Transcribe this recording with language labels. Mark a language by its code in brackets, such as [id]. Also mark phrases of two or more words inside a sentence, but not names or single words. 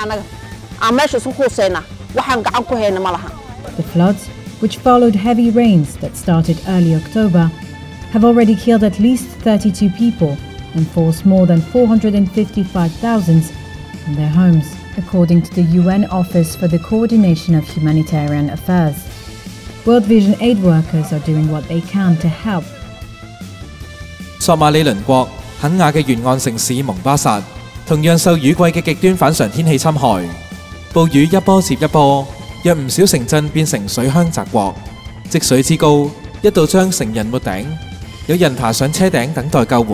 [en] The floods, which followed heavy rains that started early October, have already killed at least 32 people and forced more than 455,000 from their homes, according to the UN Office for the Coordination of Humanitarian Affairs. World Vision aid workers are doing what they can to help. [yue] 索馬里鄰國肯亞嘅沿岸城市蒙巴薩同樣受雨季嘅極端反常天氣侵害，暴雨一波接一波，讓唔少城鎮變成水鄉澤國，積水之高一度將城人沒頂，有人爬上車頂等待救援。